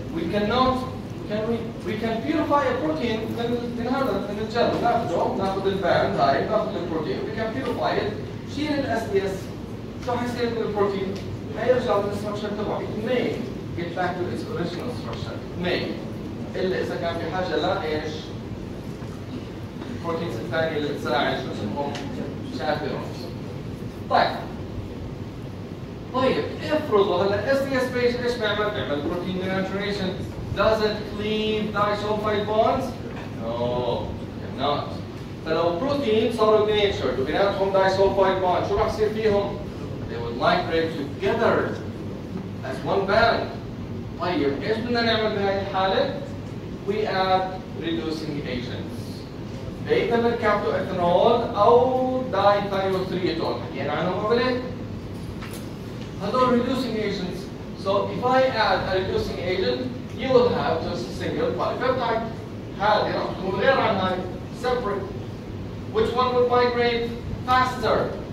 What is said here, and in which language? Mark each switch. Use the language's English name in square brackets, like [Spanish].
[English] cannot we can purify a protein [Arabic] in هذا in الجل ناخذ الباند هاي ناخذ البروتين [English] we can purify it [Arabic] شيل الاس دي اس شو حيصير من البروتين؟ حيرجع للستركشر تبعه [English] it may get back to its original structure may [Arabic] الا اذا كان في حاجه لايش؟ البروتينز الثانيه اللي تساعد شو اسمهم؟ chaperones. طيب افرضوا هلا اس دي اس بيز ايش بيعمل؟ بيعمل بروتين denaturation. [English] Does it cleave disulfide bonds? No, cannot. [Arabic] فلو بروتين صاروا denatured وبيناتهم disulfide bond شو راح يصير فيهم؟ [English] They would migrate together as one band. [Arabic] طيب ايش بدنا نعمل بهذه الحالة؟ [English] We add reducing agents. [Arabic] بيتا بالكابتوإثانول أو دايثايوثريتول حكينا عنهم قبل هيك. هذول [English] reducing agents. So if I add a reducing agent, you will have just a single polypeptide. [Arabic] هذه راح تكون غير عن هاي separate. [English] Which one will migrate faster?